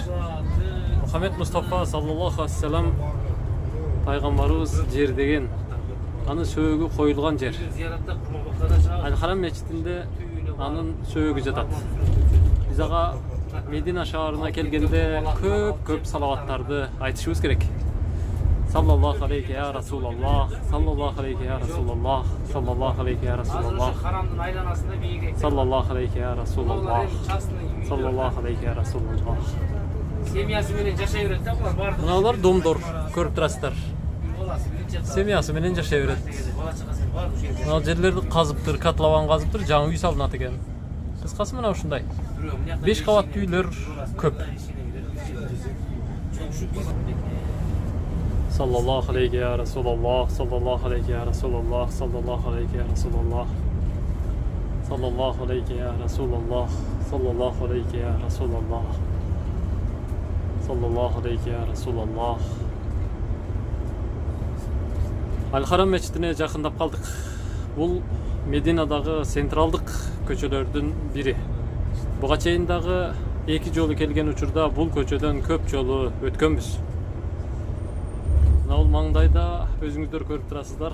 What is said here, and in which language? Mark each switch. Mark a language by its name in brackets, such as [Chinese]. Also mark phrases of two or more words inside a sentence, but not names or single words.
[Kyrgyz] Мухаммед Мустафа [Arabic] صلى الله عليه وسلم [Kyrgyz] пайгамбарыбыз жер деген анын сөөгү коюлган жер. Аль-Харам мечитинде анын сөөгү жатат. Биз ага Медина шаарына келгенде көп салаваттарды айтышыбыз керек. [Arabic] صلى الله عليه يا رسول الله، صلى الله عليه يا رسول الله، صلى الله عليه يا رسول الله، صلى الله عليه يا رسول الله، صلى الله عليه يا رسول الله. [Kyrgyz] Семьясы менен жашай берет да булар баардыгы. Мыналар домдор, көрүп турасыздар. Семьясы менен жашай берет. Мына жерлерди казыптыр, котлован казыптыр, жаңы үй салынат экен. Кыскасы мына ушундай. 5 кабаттуу үйлөр көп. [Arabic] صلى الله عليه يا رسول الله، صلى الله عليه يا رسول الله، صلى الله عليه يا رسول الله، صلى الله عليه يا رسول الله، صلى الله عليه يا رسول الله، صلى الله عليه يا رسول الله. [Kyrgyz] Аль-Харам мечитине жакындап калдык. Бул Мединадагы централдык көчөлөрдүн бири. Буга чейин дагы 2 жолу келген учурда бул көчөдөн көп жолу өткөнбүз. Мына маңдайда өзүңүздөр көрүп турасыздар.